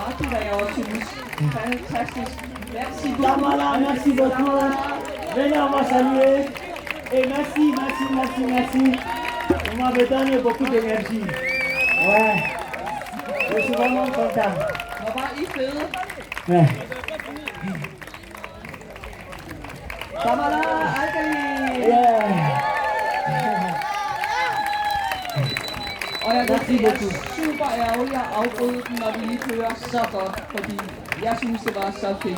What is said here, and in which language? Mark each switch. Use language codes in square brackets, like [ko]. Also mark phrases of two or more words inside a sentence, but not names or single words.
[da] hvad jeg også synes. Fantastisk. [fr] Merci beaucoup. Samara, merci beaucoup. Venez, on va saluer. Et merci. Vous m'avez donné beaucoup d'énergie. Ouais. Je suis vraiment content. [da] Hvor var I fede. [fr] Ouais. Samara, Alkali. Yeah. [da] Og jeg ved, det er super ærgerligt at afbryde den, når vi lige kører så godt, fordi jeg synes, det var så fedt.